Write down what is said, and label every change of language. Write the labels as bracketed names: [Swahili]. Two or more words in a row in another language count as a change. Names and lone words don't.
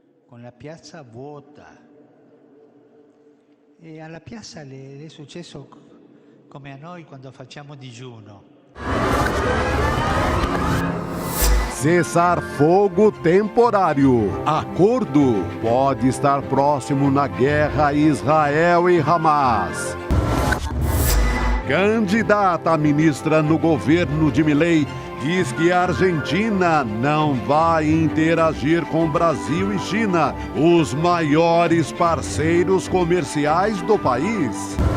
[Italian] con la piazza vuota. E alla piazza le è successo come a noi quando facciamo digiuno. [Portuguese] Cessar fogo temporário. Acordo pode estar próximo na guerra Israel e Hamas. Candidata a ministra no governo de Milei diz que a Argentina não vai interagir com Brasil e China, os maiores parceiros comerciais do país.